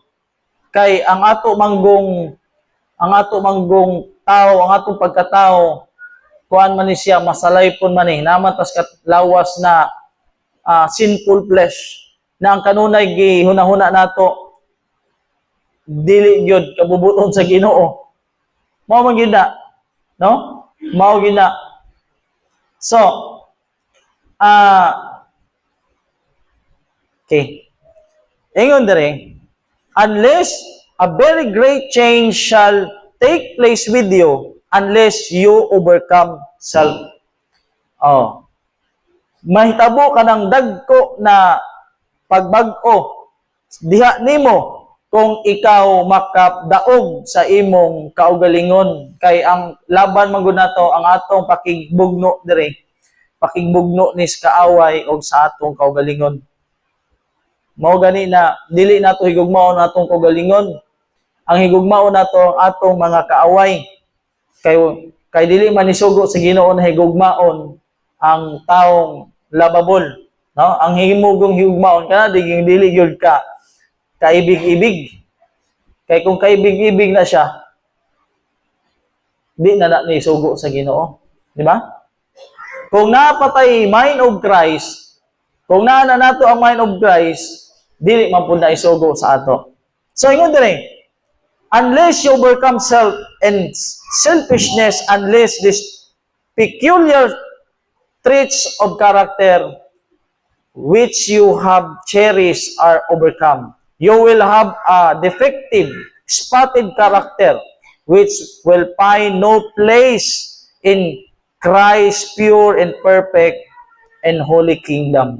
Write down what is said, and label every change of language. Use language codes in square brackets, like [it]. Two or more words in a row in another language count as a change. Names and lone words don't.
[ceb] Kay ang ato manggong tao, ang atong pagkatao, kuan man ni siya, masalaypon man ni, naman tas lawas na [en] sinful flesh, [ceb] na ang kanunay gihunahuna nato, dili gyud kabubuton sa Ginoo. Mao man gyud na, no? Mao gyud na. [en] So, okay. [ceb] Ingon dire, [en] unless a very great change shall take place with you, unless you overcome self. [ceb] Mahitabo ka ng dagko na pagbag-o diha nimo kung ikaw makadaog sa imong kaugalingon. Kay ang laban man gud nato ang atong pakigbugno dire, pakigbugno ni kaaway og sa atong kaugalingon. Mao gani na dili nato higugmaon atong kaugalingon. Ang higugmaon nato ang atong mga kaaway. Kay dili man isugo sa Ginoo na higugmaon ang taong lababol, no? Ang himugong higugmaon kana dili gyud ka kaibig-ibig. Kay kung kaibig-ibig na siya, di na ni isugo sa Ginoo, di ba? Kung napatay [en] mind of Christ, [ceb] kung naa na nato ang [en] mind of Christ, [ceb] dili man pud na isugo sa ato. So ingon dire, [en] unless you overcome self and selfishness, unless this peculiar traits of character which you have cherished are overcome, you will have a defective, spotted character which will find no place in Christ's pure and perfect and holy kingdom.